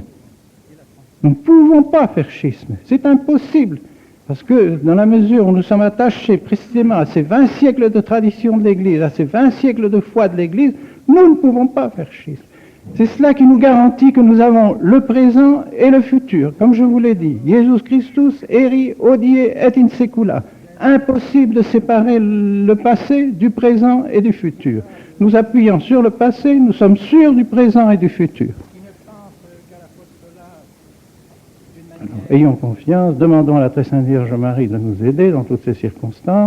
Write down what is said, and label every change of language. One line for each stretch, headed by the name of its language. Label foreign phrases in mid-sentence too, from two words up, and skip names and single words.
French: Nous ne pouvons pas faire schisme, c'est impossible. Parce que dans la mesure où nous sommes attachés précisément à ces 20 siècles de tradition de l'Église, à ces 20 siècles de foi de l'Église, nous ne pouvons pas faire schisme. C'est cela qui nous garantit que nous avons le présent et le futur. Comme je vous l'ai dit,
Latin: Jesus Christus eri hodie et in secula.
French: Impossible de séparer le passé du présent et du futur. Nous appuyons sur le passé, nous sommes sûrs du présent et du futur. Alors, ayons confiance, demandons à la très sainte Vierge Marie de nous aider dans toutes ces circonstances.